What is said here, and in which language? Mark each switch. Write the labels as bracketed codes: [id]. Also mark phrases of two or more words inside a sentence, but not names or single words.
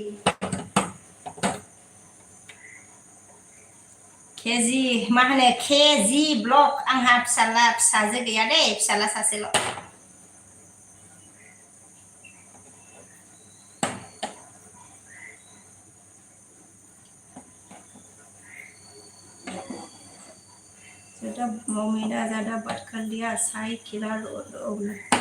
[brx] केजि मा होनो केजि ब्लक आंहा फिसाजो गैया दै फिसाला सासेल' ज़्यादा उमेदा [hi] ज़्यादा बात कर लिया [brx] साई खिला रोल